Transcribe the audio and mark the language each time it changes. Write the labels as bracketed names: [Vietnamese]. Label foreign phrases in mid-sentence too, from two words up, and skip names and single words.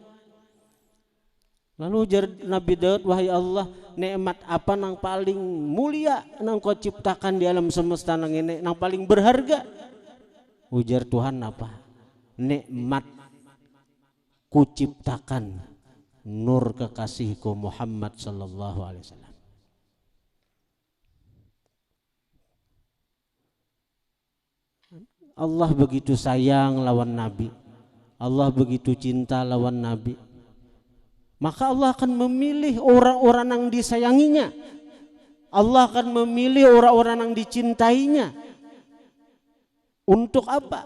[Banjar] Lalu ujar Nabi Daud, wahai Allah, nikmat apa nang paling mulia nang kau ciptakan di alam semesta nang ini, nang paling berharga? Ujar Tuhan, apa? Nikmat ku ciptakan nur kekasihku Muhammad [Arabic] صلى الله عليه وسلم. [Banjar] Allah begitu sayang lawan Nabi, Allah begitu cinta lawan Nabi, maka Allah akan memilih orang-orang yang disayanginya, Allah akan memilih orang-orang yang dicintainya. Untuk apa?